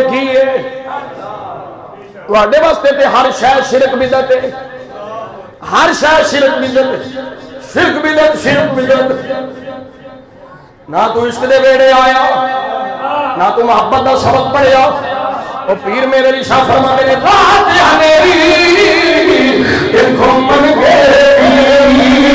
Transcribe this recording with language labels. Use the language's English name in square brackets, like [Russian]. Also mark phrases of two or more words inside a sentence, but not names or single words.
[Punjabi] کی ہے تواڈے واسطے تے ہر شے شرک بدعت ہے ہر شے شرک بدعت ہے شرک بدعت شرک بدعت نہ تو عشق دے ویڑے آیا نہ تو محبت دا سبق پڑھیا او پیر میرے علی شاہ فرماندے نے رات یا میری دیکھو من گئی